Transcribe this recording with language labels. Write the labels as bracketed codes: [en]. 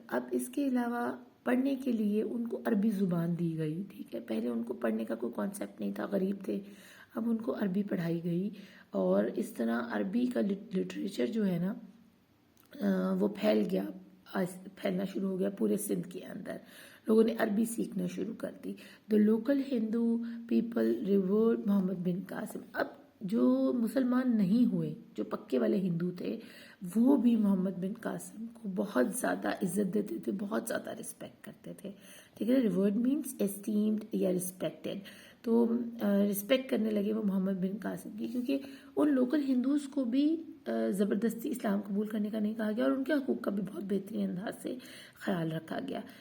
[ur] اب اس کے علاوہ پڑھنے کے لیے ان کو عربی زبان دی گئی, ٹھیک ہے. پہلے ان کو پڑھنے کا کوئی کانسیپٹ نہیں تھا, غریب تھے, اب ان کو عربی پڑھائی گئی, اور اس طرح عربی کا لٹریچر جو ہے نا وہ پھیلنا شروع ہو گیا پورے سندھ کے اندر. لوگوں نے عربی سیکھنا شروع کر دی. [en] The local Hindu people revered Muhammad bin Qasim. [ur] اب جو مسلمان نہیں ہوئے, جو پکے والے ہندو تھے, وہ بھی محمد بن قاسم کو بہت زیادہ عزت دیتے تھے, بہت زیادہ رسپیکٹ کرتے تھے, ٹھیک ہے. [en] revered means esteemed [ur] یا رسپیکٹڈ. تو رسپیکٹ کرنے لگے وہ محمد بن قاسم کی, کیونکہ ان لوکل ہندوز کو بھی زبردستی اسلام قبول کرنے کا نہیں کہا گیا, اور ان کے حقوق کا بھی بہت بہترین انداز سے خیال رکھا گیا.